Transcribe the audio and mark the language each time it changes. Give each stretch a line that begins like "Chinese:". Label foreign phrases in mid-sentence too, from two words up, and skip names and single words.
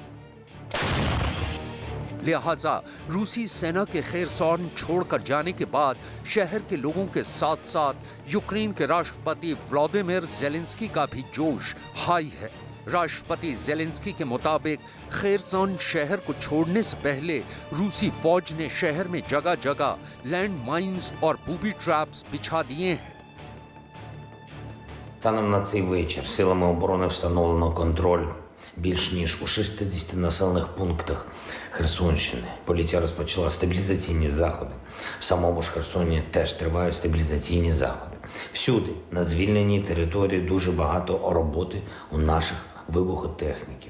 Hindi: लिहाजा रूसी सेना के खैरसोन छोड़कर जाने के बाद शहर के लोगों के साथ साथ यूक्रेन के राष्ट्रपति व्लादिमीर ज़ेलेंस्की का भी जोश हाई है। राष्ट्रपति जेलेंस्की के मुताबिक खेरसॉन शहर को छोड़ने से पहले रूसी फौज ने शहर में जगह जगह
English: land mines
Hindi: और
English: booby traps
Hindi: बिछा दिए हैं।
Ukrainian: Станом на цей вечір силами оборони встановлено контроль більш ніж у 60 населених пунктах Херсонщини. Поліція розпочала стабілізаційні заходи. В самому ж Херсоні теж тривають стабілізаційні заходи. Всюди, на звільненій території, дуже багато роботи у наших вибухотехніків.